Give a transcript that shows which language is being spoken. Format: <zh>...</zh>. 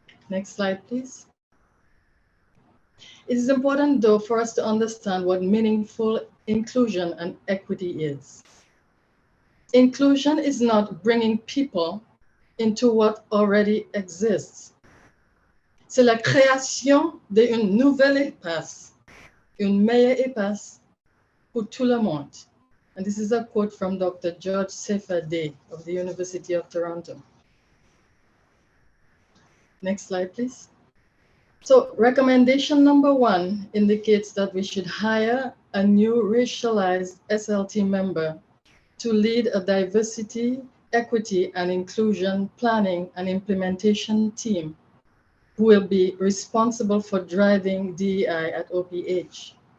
<en>Next slide, please. It is important, though, for us to understand what meaningful inclusion and equity is. Inclusion is not bringing people into what already exists.</en> <fr>C'est la création d'une nouvelle espace, une meilleure espace pour tout le monde.</fr> <en>And this is a quote from Dr. George Sefer Day of the University of Toronto. Next slide, please. So recommendation number 1 indicates that we should hire a new racialized SLT member to lead a diversity, equity, and inclusion planning and implementation team who will be responsible for driving DEI at OPH.</en>